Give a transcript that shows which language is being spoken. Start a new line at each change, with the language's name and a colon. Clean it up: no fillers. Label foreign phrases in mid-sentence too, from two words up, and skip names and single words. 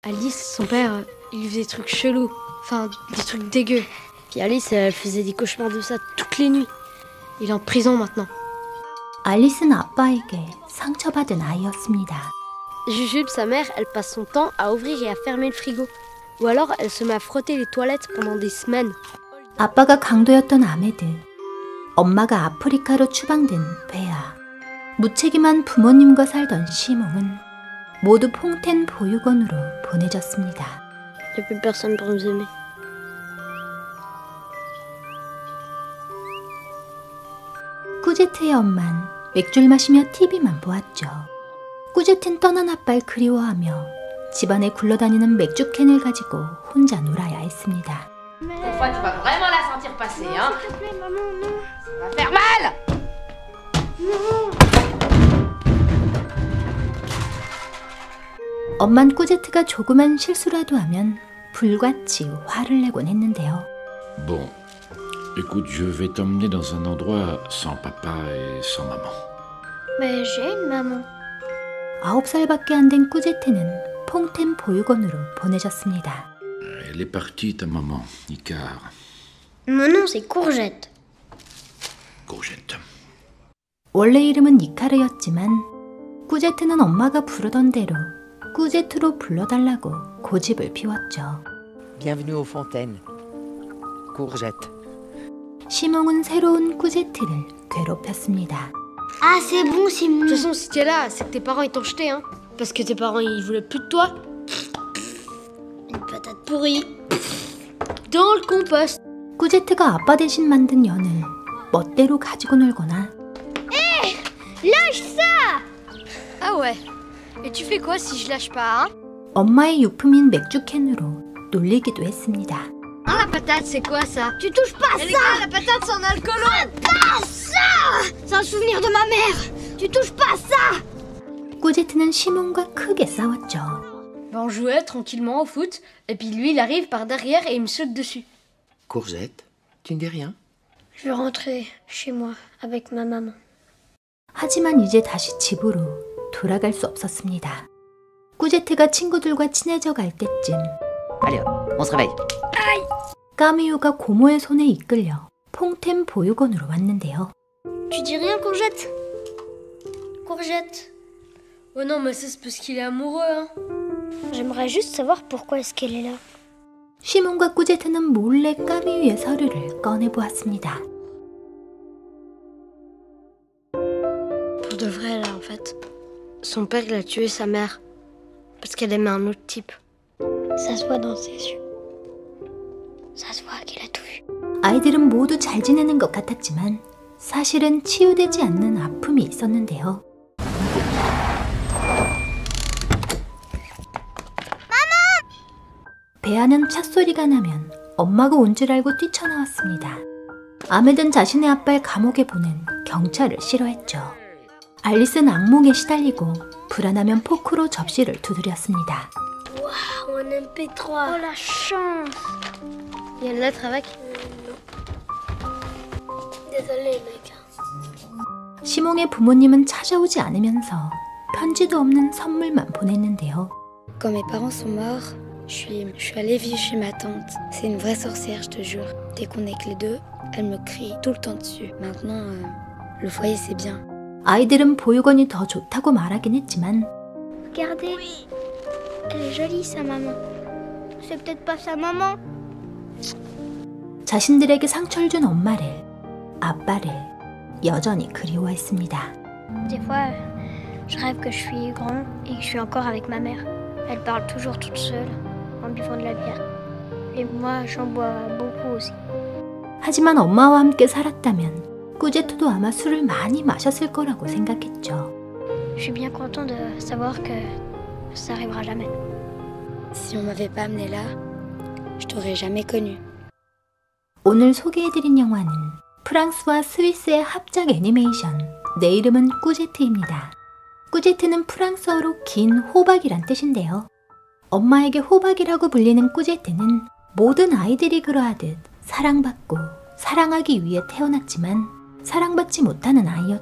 French: Alice, son père, il lui faisait des trucs chelous. Enfin, des trucs dégueux. Puis Alice, elle faisait des cauchemars de ça toutes les nuits. Il est en prison maintenant.
Korean: 알리스는 아빠에게 상처받은 아이였습니다.
French: Jujube, sa mère, elle passe son temps à ouvrir et à fermer le frigo. Ou alors, elle se met à frotter les toilettes pendant des semaines.
Korean: 아빠가 강도였던 아메드, 엄마가 아프리카로 추방된 베아, 무책임한 부모님과 살던 시몽은 모두 퐁텐 보육원으로 보내졌습니다.
French: Il n'y a plus personne pour nous aimer.
Korean: 꾸제트의 엄만 맥주를 마시며 TV만 보았죠. 꾸제트는 떠난 아빠를 그리워하며 집안에 굴러다니는 맥주캔을 가지고 혼자 놀아야 했습니다.
French: Cette fois, tu vas vraiment la sentir passer, hein? S'il te plaît, maman, non. Ça va faire mal!
Korean: 엄만 꾸제트가 조그만 실수라도 하면 불같이 화를 내곤 했는데요.
French: Bon, écoute, je vais t'emmener dans un endroit sans papa et sans maman. Mais j'ai une maman.
Korean: 9살밖에 안 된 꾸제트는 퐁텐 보육원으로 보내졌습니다.
French: Elle est partie, ta maman, Icar. Mon nom, c'est Courgette. Courgette.
Korean: 원래 이름은 이카르였지만 꾸제트는 엄마가 부르던 대로 꾸제트로 불러달라고 고집을 피웠죠.
French: Bienvenue aux fontaines. Courgette.
Korean: 시몽은 새로운 꾸제트를 괴롭혔습니다.
French: Ah, c'est bon, Simon. De toute façon, si t'es là, c'est que tes parents ils t'ont jeté, hein. Parce que tes parents ils voulaient plus de toi. Une patate pourrie. Dans le compost.
Korean: 꾸제트가 아빠 대신 만든 연을 멋대로 가지고 놀거나
French: Lâche ça! Ah ouais. Et tu fais quoi si je lâche pas, hein?
Korean: 엄마의 유품인 맥주캔으로 놀리기도 했습니다.
French: Ah, la patate, c'est quoi ça? Tu touches pas ça! La patate, c'est un alcoolo! Pas ça! C'est un souvenir de ma mère! Tu touches pas ça!
Korean: 꾸제트는 시몬과 크게 싸웠죠.
French: On jouait tranquillement au foot, et puis lui, il arrive par derrière et il me saute dessus. Courgette, tu ne dis rien? Je veux rentrer chez moi avec ma maman.
Korean: 하지만 이제 다시 집으로 돌아갈 수 없었습니다. 꾸제트가 친구들과 친해져 갈 때쯤
French: Allez, on se réveille.
Korean: 까미유가 고모의 손에 이끌려 퐁텐 보육원으로 왔는데요.
French: Tu dis rien, Courgette? Courgette? Oh non, mais ça c'est parce qu'il est amoureux, hein. J'aimerais juste savoir pourquoi est-ce qu'elle est là.
Korean: 시몬과 꾸제트는 몰래 까미유의 서류를 꺼내보았습니다.
French: Pour de vrai, là, en fait. Son père, il a tué sa mère. Parce qu'elle aimait un autre type. Ça se voit dans ses yeux. Ça se voit qu'il a tout vu.
Korean: 아이들은 모두 잘 지내는 것 같았지만 사실은 치유되지 않는 아픔이 있었는데요. 베아는 찻소리가 나면 엄마가 온 줄 알고 뛰쳐나왔습니다. 아메든 자신의 아빠를 감옥에 보낸 경찰을 싫어했죠. 알리스는 악몽에 시달리고 불안하면 포크로 접시를 두드렸습니다.
French: Waouh, un MP3. Oh, la chance. Il y a une lettre avec? Désolé, mec.
Korean: 시몽의 부모님은 찾아오지 않으면서 편지도 없는 선물만 보냈는데요.
French: Quand mes parents sont morts, je suis allée vivre chez ma tante. C'est une vraie sorcière, je te jure. Dès qu'on est que les deux, elle me crie tout le temps dessus. Maintenant, le foyer c'est bien.
Korean: 아이들은 보육원이 더 좋다고 말하긴 했지만
French: Regardez. Oui. Elle est jolie, sa maman. C'est peut-être pas sa maman.
Korean: 자신들에게 상처를 준 엄마를, 아빠를 여전히 그리워했습니다.
French: Des fois, je rêve que je suis grand et que je suis encore avec ma mère. Elle parle toujours toute seule en buvant de la bière. Et moi, j'en bois beaucoup aussi.
Korean: 하지만 엄마와 함께 살았다면 꾸제트도 아마 술을 많이 마셨을 거라고 생각했죠.
French: Je suis bien content de savoir que ça arrivera jamais. Si on m'avait pas amené là, je t'aurais jamais connu.
Korean: 오늘 소개해드린 영화는 프랑스와 스위스의 합작 애니메이션 내 이름은 꾸제트입니다. 꾸제트는 프랑스어로 긴 호박이란 뜻인데요. 엄마에게 호박이라고 불리는 꾸제트는 모든 아이들이 그러하듯 사랑받고 사랑하기 위해 태어났지만 사랑받지 못하는 아이였죠.